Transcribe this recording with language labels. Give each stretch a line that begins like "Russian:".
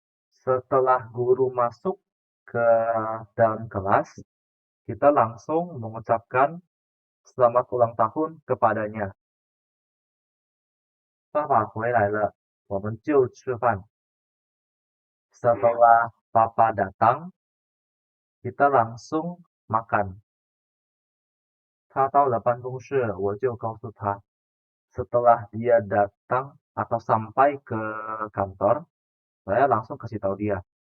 Indonesian: Setelah guru masuk ke dalam kelas, kita langsung mengucapkan selamat ulang tahun kepadanya.
Chinese: 爸爸回来了，我们就吃饭.
Indonesian: Setelah papa datang, kita langsung makan.
Chinese: 他到了办公室，我就告诉他.
Indonesian: Setelah dia datang atau sampai ke kantor, saya langsung kasih tahu dia.